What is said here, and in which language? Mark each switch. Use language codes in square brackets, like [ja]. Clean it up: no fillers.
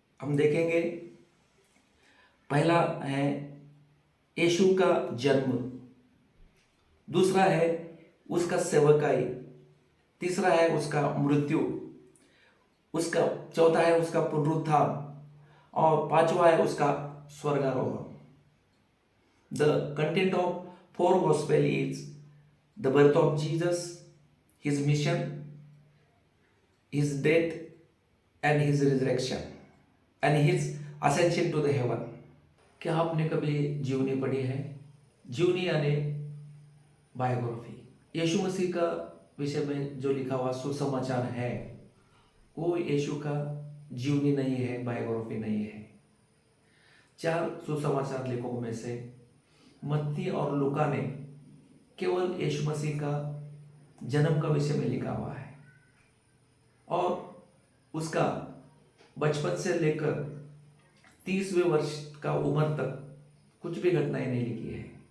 [hi] हम देखेंगे, पहला है यीशु का जन्म, दूसरा है उसका सेवकाई, तीसरा है उसका मृत्यु, उसका चौथा है उसका पुनरुत्थान, और पांचवा है उसका स्वर्गारोहण। [en] The content of 4 gospel is the birth of Jesus, his mission, his death and his resurrection and his ascension to the heaven। [hi] क्या आपने कभी जीवनी पढ़ी है? जीवनी यानी बायोग्राफी। यीशु मसीह का विषय में जो लिखा हुआ सुसमाचार है वो यीशु का जीवनी नहीं है, बायोग्राफी नहीं है। 4 सुसमाचार लेखकों में से मत्ती और लूका ने केवल यीशु मसीह का जन्म का विषय में लिखा हुआ है, और उसका बचपन से लेकर 30वें वर्ष का उम्र तक कुछ भी घटनाएं नहीं लिखी है।